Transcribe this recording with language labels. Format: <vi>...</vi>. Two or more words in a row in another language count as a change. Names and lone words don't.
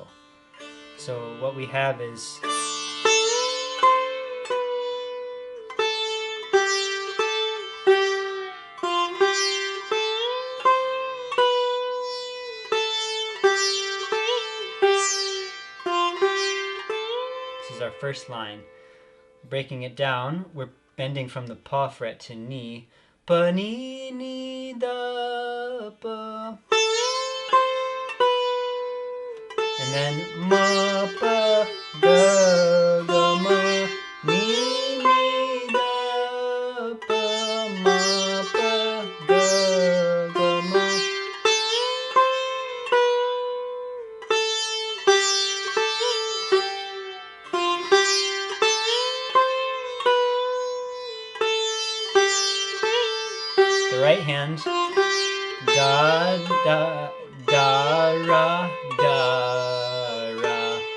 <en>So what we have is our first line. Breaking it down, we're bending from the pa fret to ni. Pa ni ni da pa. And then ma pa ga ga ma. Ni ni da pa ma pa ga ga ma. The right hand, da da da ra da ra.</en>